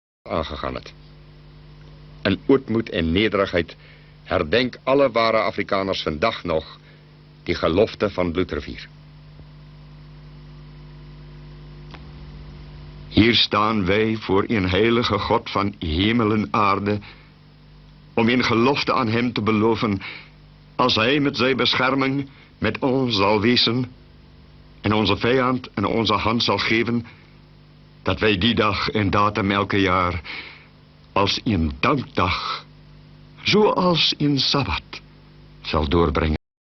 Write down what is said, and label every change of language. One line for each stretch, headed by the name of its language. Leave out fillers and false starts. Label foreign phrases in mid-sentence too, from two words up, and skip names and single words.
Afrikaans: aangegaan het. In ootmoed en nederigheid herdenk alle ware Afrikaners vandag nog die gelofte van Bloedrivier.
Dutch: Hier staan wij voor een heilige God van hemel en aarde, om een gelofte aan hem te beloven, als hij met zijn bescherming met ons zal wezen en onze vijand in onze hand zal geven, dat wij die dag en datum elke jaar als een dankdag, zoals een Sabbat, zal doorbrengen.